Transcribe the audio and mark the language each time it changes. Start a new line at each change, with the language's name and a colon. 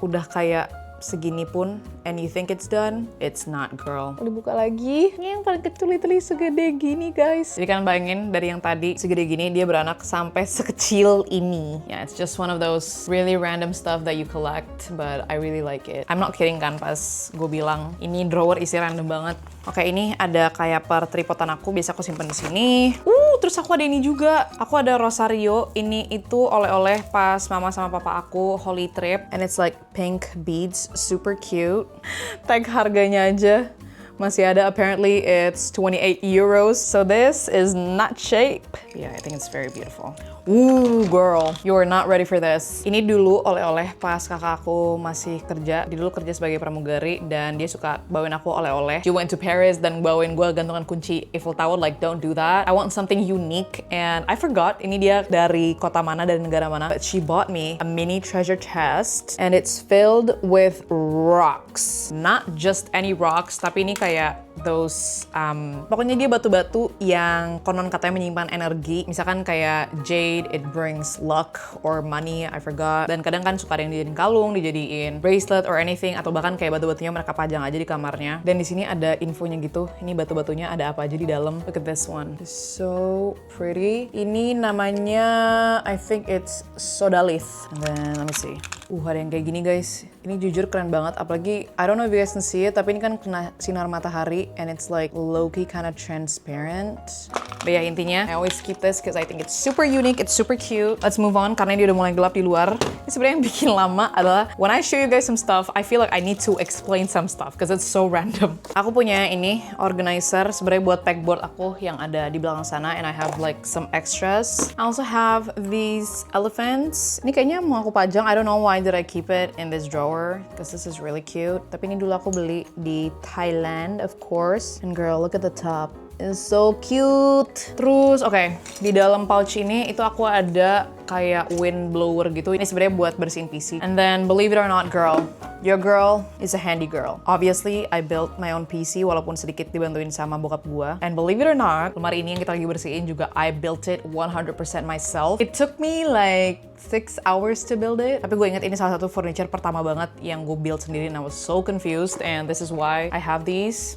Indonesian: Udah kayak segini pun, and you think it's done, it's not, girl. Boleh buka lagi. Ini yang paling kecil literally segede gini, guys. Jadi kalian bayangin dari yang tadi segede gini, dia beranak sampai sekecil ini.
English: Yeah, it's just one of those really random stuff that you collect, but I really like it. I'm not kidding
Indonesian: kan pas gue bilang ini drawer isi random banget. Oke, ini ada kayak per tripodan aku, biasa aku simpen di sini. Terus aku ada ini juga. Aku ada Rosario. Ini itu oleh-oleh pas mama sama papa aku Holy Trip,
English: and it's like pink beads, super cute.
Indonesian: Tag harganya aja masih ada.
English: Apparently it's 28 euros. So this is nut shape. Yeah, I think it's very beautiful. Ooh, girl, you are not ready for this.
Indonesian: Ini dulu oleh-oleh pas kakak aku masih kerja. Dia dulu kerja sebagai pramugari dan dia suka bawain aku oleh-oleh.
English: She went to Paris
Indonesian: dan bawain gue gantungan kunci
English: Eiffel Tower. Like, don't do that. I want something unique. And I forgot
Indonesian: ini dia dari kota mana, dari negara mana.
English: But she bought me a mini treasure chest. And it's filled with rocks. Not just any rocks,
Indonesian: tapi ini kayak those, pokoknya dia batu-batu yang konon katanya menyimpan energi. Misalkan kayak
English: jade, it brings luck or money, I forgot.
Indonesian: Dan kadang kan suka ada yang dijadiin kalung, dijadiin bracelet or anything, atau bahkan kayak batu-batunya mereka pajang aja di kamarnya. Dan di sini ada infonya gitu. Ini batu-batunya ada apa aja di dalam.
English: Look at this one. It's so pretty.
Indonesian: Ini namanya,
English: I think it's sodalith. And then let me see.
Indonesian: Ada yang kayak gini, guys. Ini jujur keren banget, apalagi
English: I don't know if you guys can see it,
Indonesian: tapi ini kan kena sinar matahari
English: and it's like low-key kind of transparent. But ya, intinya I always keep this because I think it's super unique, it's super cute. Let's move on
Indonesian: karena dia udah mulai gelap di luar. Ini sebenarnya yang bikin lama adalah
English: when I show you guys some stuff, I feel like I need to explain some stuff because it's so random.
Indonesian: Aku punya ini organizer sebenarnya buat pegboard aku yang ada di belakang sana,
English: and I have like some extras. I also have these elephants.
Indonesian: Ini kayaknya mau aku pajang.
English: I don't know why did I keep it in this drawer because this is really cute.
Indonesian: Tapi ini dulu aku beli di Thailand, of course.
English: And girl, look at the top. It's so cute.
Indonesian: Terus, oke, di dalam pouch ini itu aku ada kayak wind blower gitu. Ini sebenarnya buat bersihin PC.
English: And then, believe it or not, girl, your girl is a handy girl. Obviously, I built my own PC
Indonesian: walaupun sedikit dibantuin sama bokap gua.
English: And believe it or not,
Indonesian: lemari ini yang kita lagi bersihin juga
English: I built it 100% myself. It took me like 6 hours to build it.
Indonesian: Tapi gue ingat ini salah satu furniture pertama banget yang gue build sendiri,
English: and I was so confused, and this is why I have these.